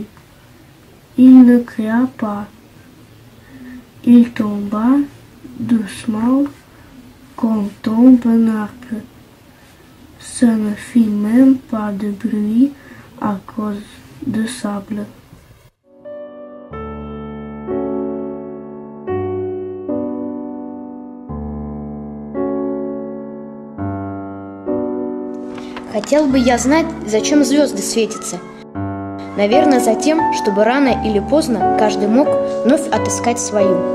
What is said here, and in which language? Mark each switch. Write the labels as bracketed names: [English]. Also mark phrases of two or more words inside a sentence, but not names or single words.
[French] Il ne cria pas. Il tomba doucement comme tombe un arbre. Ça ne fit même pas de bruit à cause de sable. [Russian] Хотел бы я знать, зачем звезды светятся. Наверное, за тем, чтобы рано или поздно каждый мог вновь отыскать свою.